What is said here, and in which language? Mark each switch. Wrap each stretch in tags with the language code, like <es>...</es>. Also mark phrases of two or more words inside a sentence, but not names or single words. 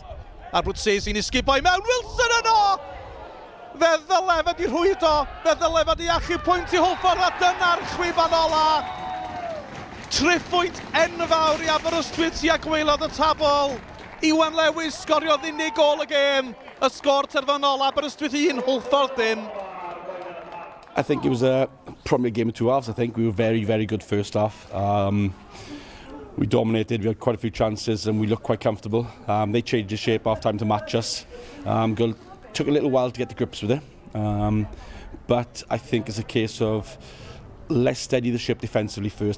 <cy>Abruzzese ni sgipio i mewn, Wilson yno! Fe ddylefed i rhwydo, fe ddylefed i achub pwynt i Hwlffordd, a dyna'r chwiban ola. Triphwynt enfawr i Aberystwyth tua gwaelod y tabl. Iwan Lewis sgoriodd unig gol y gêm. Y sgor terfynol Aberystwyth 1, Hwlffordd 0.</cy> <en>I think it was probably a game of two halves. I think we were very, very good first half. We dominated, we had quite a few chances and we looked quite comfortable. They changed the shape half time to match us. Took a little while to get to grips with it, but I think it's a case of let's steady the ship defensively first.</en>